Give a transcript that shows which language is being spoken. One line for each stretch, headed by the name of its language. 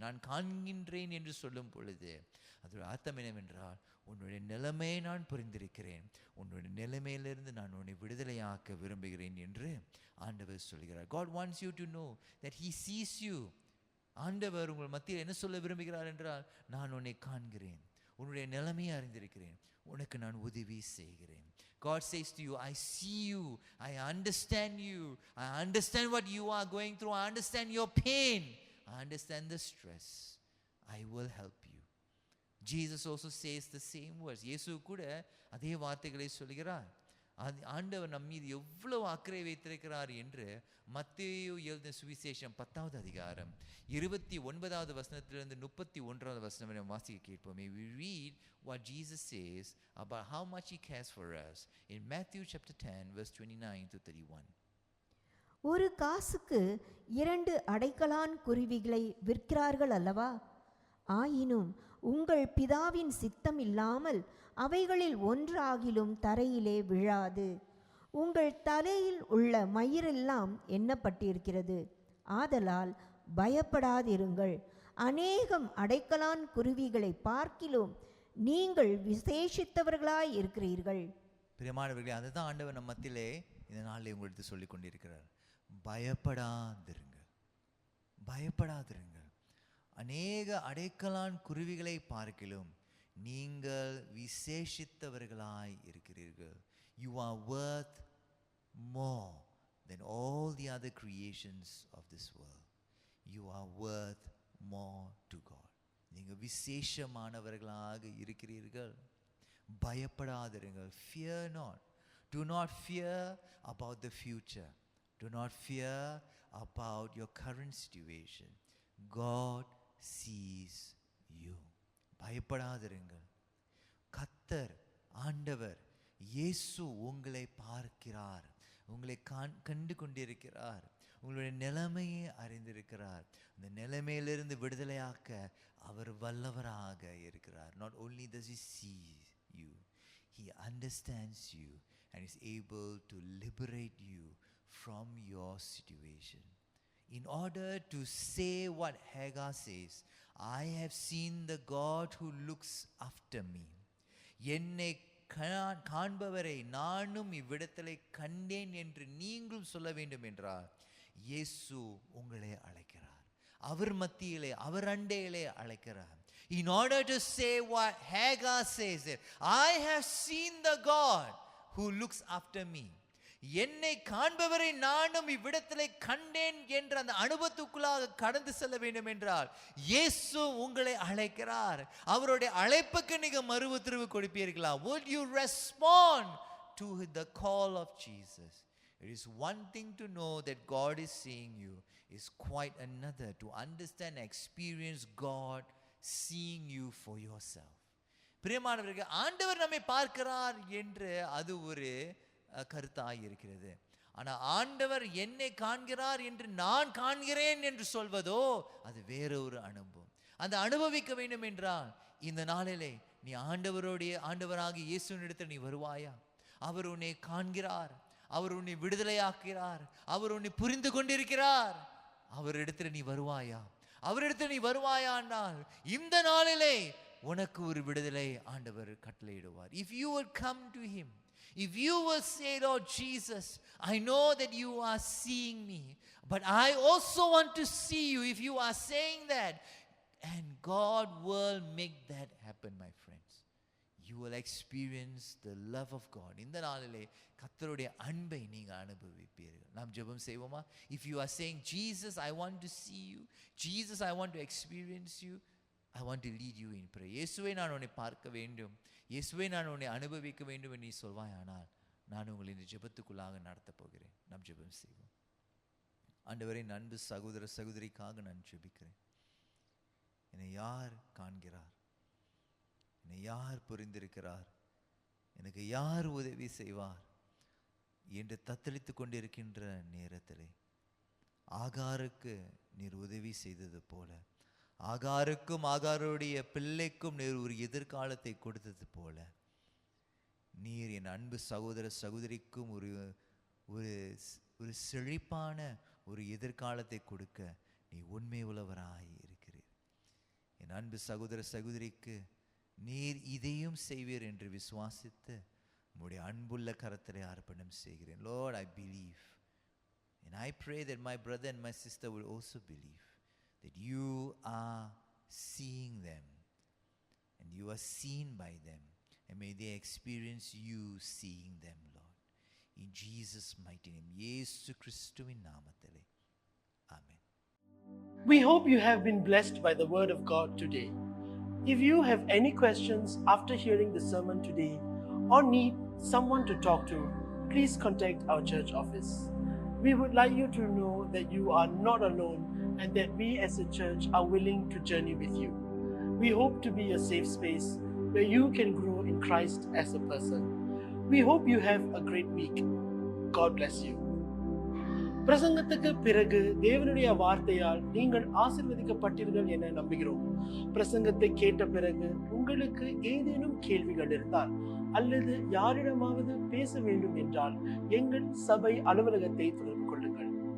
Tamil: நான் காண்கின்றேன் என்று சொல்லும் பொழுது அதோட அர்த்தம் என்னவென்றால், உன்னுடைய நிலைமையை நான் புரிந்திருக்கிறேன், உன்னுடைய நிலைமையிலிருந்து நான் உன்னை விடுதலையாக்க விரும்புகிறேன் என்று ஆண்டவர் சொல்கிறார்.
English: God wants you to know that he sees you.
Tamil: ஆண்டவர் உங்கள் மத்தியில் என்ன சொல்ல விரும்புகிறார் என்றால், நான் உன்னை காண்கிறேன், உன்னுடைய நிலைமையை அறிந்திருக்கிறேன், உனக்கு நான் உதவி செய்கிறேன்.
English: God says to you, I see you, I understand you, I understand what you are going through, I understand your pain, I understand the stress, I will help you. Jesus also says the same words.
Tamil: இயேசு கூட அதே வார்த்தைகளை சொல்கிறார். ஆண்டவர் நம் மீது எவ்வளவு அக்கறை வைத்திருக்கிறார் என்று மத்தேயு எழுதின சுவிசேஷம் 10வது அதிகாரம் 29வது வசனத்திலிருந்து 31வது வசனம் வரை வாசிக்க கேட்போமே. We read what Jesus says about how much he cares for us in Matthew chapter 10 verse 29 to 31. ஒரு காசுக்கு 2 அடைக்கலான் குருவிகளை விற்கிறார்கள் அல்லவா? ஆயினும் உங்கள் பிதாவின் சித்தம் இல்லாமல் அவைகளில் ஒன்றாகிலும் தரையிலே விழாது. உங்கள் தலையில் உள்ள மயிரெல்லாம் எண்ணப்பட்டிருக்கிறது. ஆதலால் பயப்படாதிருங்கள். அநேகம் அடைக்கலான் குருவிகளை பார்க்கிலும் நீங்கள் விசேஷித்தவர்களாய் இருக்கிறீர்கள். பிரியமானவர்களே, அதுதான் ஆண்டவர் நம் மத்தியிலே இந்த நாளில் உங்களுக்கு சொல்லிக் கொண்டிருக்கிறார். பயப்படாதிருங்கள், பயப்படாதிருங்கள். அநேக அடைக்கலான் குருவிகளை பார்க்கிலும் நீங்கள் விசேஷித்தவர்களாய் இருக்கிறீர்கள்.
English: You are worth more than all the other creations of this world. You are worth more to God.
Tamil: நீங்கள் விசேஷமானவர்களாக இருக்கிறீர்கள். பயப்படாதிருங்கள்.
English: Fear not. Do not fear about the future. Do not fear about your current situation. God sees you.
Tamil: பயப்படாதிருங்கள். கர்த்தர் ஆண்டவர் இயேசு உங்களை பார்க்கிறார், உங்களை கண்டு கொண்டிருக்கிறார், உங்களுடைய நிலைமையை அறிந்திருக்கிறார். அந்த நிலைமையிலிருந்து விடுதலையாக்க அவர் வல்லவராக இருக்கிறார்.
English: Not only does he see you, he understands you and is able to liberate you from your situation. In order to say what Hagar says, I have seen the God who looks after me.
Tamil: என்னை காண்பவரை நானும் இவ்விடத்திலே கண்டேன் என்று நீங்களும் சொல்ல வேண்டும் என்றால், இயேசு உங்களை அழைக்கிறார். அவர் மத்தியிலே, அவர் அண்டையிலே அழைக்கிறார்.
English: In order to say what Hagar says, I have seen the God who looks after me.
Tamil: என்னை காண்பவரை நானும் இவ்விடத்திலே கண்டேன் என்ற அந்த அனுபவத்துக்குள்ளாக கடந்து செல்ல வேண்டும் என்றால் இயேசு உங்களை அழைக்கிறார். அவருடைய அழைப்புக்கு நீங்க மறு உத்தரவு கொடுப்பீர்களா?
English: Would you respond to the call of Jesus? It is one thing to know that God is seeing you. It's quite another to understand and experience God seeing you for yourself.
Tamil: பிரியமானவர்களே, ஆண்டவர் நம்மை பார்க்கிறார் என்று அது ஒரு கருத்தாய் இருக்கிறது. ஆனால் ஆண்டவர் என்னை காண்கிறார் என்று நான் காண்கிறேன் என்று சொல்வதோ அது வேற ஒரு அனுபவம். அந்த அனுபவிக்க வேண்டும் என்றால் இந்த நாளிலே நீ ஆண்டவராக இயேசுவினிடத்தில் நீ வருவாயா? அவர் உன்னை காண்கிறார், அவர் உன்னை விடுதலையாக்கிறார், அவர் உன்னை புரிந்து கொண்டிருக்கிறார். அவரிடத்தில் நீ வருவாயா? அவரிடத்தில் நீ வருவாயானால் இந்த நாளிலே உனக்கு ஒரு விடுதலை ஆண்டவர் கட்டளையிடுவார்.
English: If you would come to him, if you will say, Lord Jesus, I know that you are seeing me, but I also want to see you. If you are saying that, and God will make that happen, my friends. You will experience the love of God.
Tamil: இந்த நாளிலே கர்த்தருடைய அன்பை நீங்க அனுபவிப்பீர்கள். நாம் ஜெபம் செய்வோமா?
English: If you are saying, Jesus, I want to see you. Jesus, I want to experience you. I want to lead you in prayer.
Tamil: இயேசுவே, நான் உன்னை பார்க்க வேண்டும், இயேசுவே, நான் உன்னை அனுபவிக்க வேண்டும் என்று நீ சொல்வாயானால் நான் உங்களை இந்த ஜெபத்துக்குள்ளாக நடத்தப் போகிறேன். நாம் ஜெபம் செய்வோம். ஆண்டவரே, என் அன்பு சகோதர சகோதரிக்காக நான் ஜெபிக்கிறேன். என்னை யார் காண்கிறார்? என்னை யார் புரிந்திருக்கிறார்? எனக்கு யார் உதவி செய்வார் என்று தத்தளித்து கொண்டிருக்கின்ற நேரத்திலே ஆகாருக்கு நீர் உதவி செய்தது போல, ஆகாருக்கும் ஆகாருடைய பிள்ளைக்கும் நீர் ஒரு எதிர்காலத்தை கொடுத்தது போல, நீர் என் அன்பு சகோதர சகோதரிக்கும் ஒரு ஒரு ஒரு செழிப்பான ஒரு எதிர்காலத்தை கொடுக்க நீ உண்மை உள்ளவராய் இருக்கிறீர். என் அன்பு சகோதர சகோதரிக்கு நீர் இதையும் செய்வீர் என்று விசுவாசித்து உம்முடைய அன்புள்ள கரத்திலே அர்ப்பணம் செய்கிறேன்.
English: Lord, I believe, and I pray that my brother and my sister will also believe that you are seeing them and you are seen by them, and may they experience you seeing them, Lord. In Jesus' mighty name,
Tamil: இயேசு கிறிஸ்துவின் நாமத்திலே,
English: Amen. We hope you have been blessed by the word of God today. If you have any questions after hearing the sermon today or need someone to talk to, please contact our church office. We would like you to know that you are not alone and that we as a church are willing to journey with you. We hope to be a safe space where you can grow in Christ as a person. We hope you have a great week. God bless you.
Tamil: பிரசங்கத்துக்கு பிறகு தேவனுடைய வார்த்தையால் நீங்கள் ஆசீர்வதிக்கப்பட்டீர்கள் என நம்புகிறோம். பிரசங்கத்தை கேட்ட பிறகு உங்களுக்கு ஏதேனும் கேள்விகள் இருந்தால் அல்லது யாரிடமாவது பேச வேண்டும் என்றால் எங்கள் சபை அலுவலகத்தை தொடர்பு கொள்ளுங்கள்.